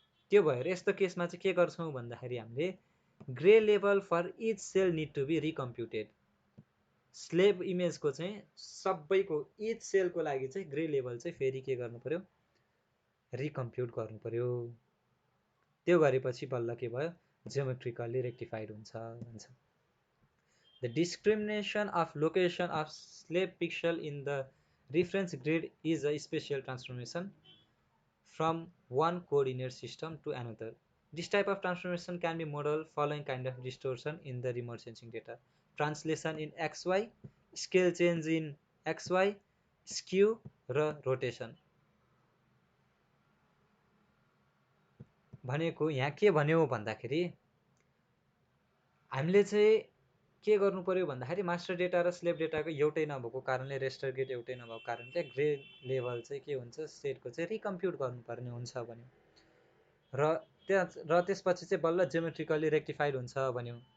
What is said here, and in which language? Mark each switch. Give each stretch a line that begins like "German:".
Nepali: त्यो भएर यस्तो केसमा चाहिँ के गर्छौँ भन्दाखेरि हामीले
English: Grey level for each cell need to be recomputed.
Nepali: Slave इमेजको चाहिँ सबैको इच सेलको लागि चाहिँ ग्रे लेभल चाहिँ फेरि के गर्नु पर्यो, रिकम्प्युट गर्नु पर्यो। त्यो गरेपछि बल्ल के भयो, जियोमेट्रिकली रेक्टिफाइड हुन्छ भन्छ।
English: The discrimination of location of slave pixel in the reference grid is a special transformation from one coordinate system to another. This type of transformation can be modeled following kind of distortion in the remote sensing data: translation in XY, scale change in XY, skew
Nepali: र
English: rotation।
Nepali: भनेको यहाँ के भन्यो भन्दाखेरि हामीले चाहिँ के गर्नु पर्यो भन्दाखेरि मास्टर डेटा र स्लेभ डेटाको एउटै नभएको कारणले, रेस्टर ग्रिड एउटै नभएको कारणले ग्रे लेभल चाहिँ के हुन्छ, सेटको चाहिँ रिकम्प्युट गर्नुपर्ने हुन्छ भन्यो र त्यसपछि चाहिँ बल्ल जियोमेट्रिकली रेक्टिफाइड हुन्छ भन्यो।